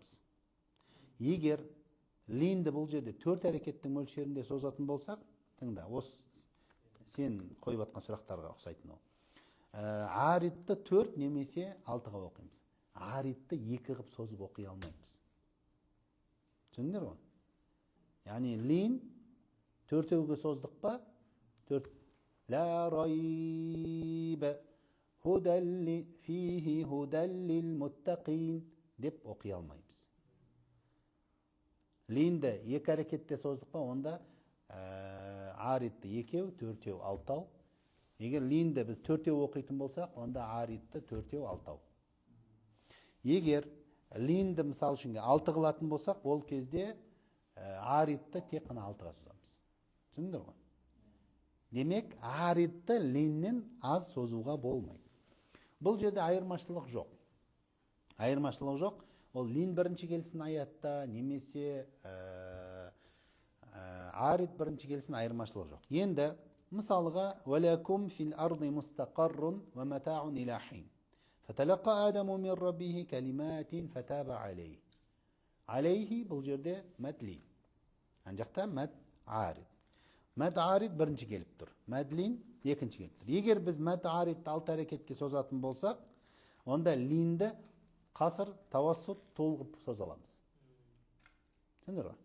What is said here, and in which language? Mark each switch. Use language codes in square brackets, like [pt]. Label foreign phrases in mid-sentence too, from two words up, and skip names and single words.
[kk] Егер линді бұл жерде 4 әрекеттің мөлшерінде созатын болсақ, тыңда, осы сен қойып атқан сұрақтарға ұқсайтын ол. Аридті 4 немесе 6-ға оқимыз. Аридті 2 қып созып оқи алмаймыз. Түсіндіңдер ғой? Яғни лин 4-ге создық па? 4. [ar] لا ريب فيه هدى للمتقين [kk] деп оқи алмаймыз. Линді 2 әрекетте создық па? Онда аридті 2, 4, 6. Егер линді біз 4 оқитын болсақ, онда аридті 4, 6. Егер линді мысал үшін 6 қылатын болсақ, ол кезде аридті тек қана 6-ға созамыз. Түсіндіңдер ғой? Демек, аридті линнен аз созуға болмайды. Бұл жерде айырмашылық жоқ. Айырмашылық жоқ. Ол лин бірінші келсін аятта, немесе арид бірінші келсін айырмашылық жоқ. Енді, мысалға, [ar] «ولكم في الأرض مستقر ومتاع إلى حين. فتلقى آدم من ربه كلمات فتاب عليه». [kk] Алейхи бұл жерде мәд лин. Ан жақта мәд арид. Мәд арид бірінші келіп тұр. Мәд лин екінші келіп тұр. Егер біз мәд аридті 6 әрекетке созатын болсақ, онда линді қасыр, тавассут, толғып созаламыз. Түсіндір ғой?